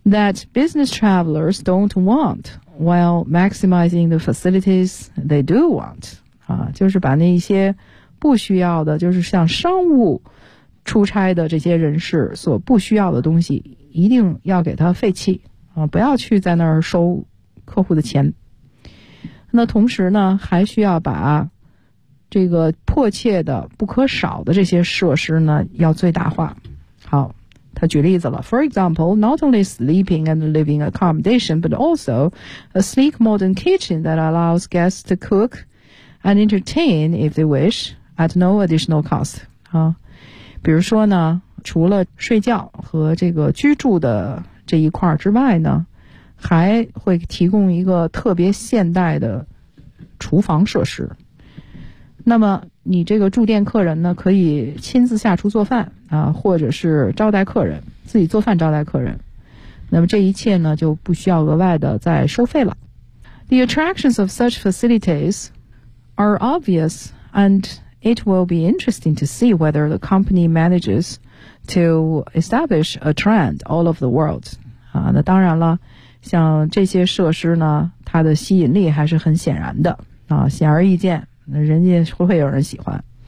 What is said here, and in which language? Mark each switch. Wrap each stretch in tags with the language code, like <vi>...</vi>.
<en>That business travelers don't want while maximizing the facilities they do want</en> <zh>啊，就是把那些不需要的，就是像商务出差的这些人士所不需要的东西一定要给他废弃啊，不要去在那儿收客户的钱。那同时呢还需要把这个迫切的不可少的这些设施呢要最大化。好，他举例子了。</zh> <en>For example, not only sleeping and living accommodation, but also a sleek modern kitchen that allows guests to cook and entertain if they wish at no additional cost.</en> <zh>啊，比如说呢，除了睡觉和这个居住的这一块之外呢，还会提供一个特别现代的厨房设施。那么你这个住店客人呢，可以亲自下厨做饭啊，或者是招待客人，自己做饭招待客人。那么这一切呢，就不需要额外的再收费了。</zh> <en>The attractions of such facilities are obvious, and it will be interesting to see whether the company manages to establish a trend all over the world.</en> <zh>啊，那当然了，像这些设施呢，它的吸引力还是很显然的啊，显而易见，人家会有人喜欢。</zh>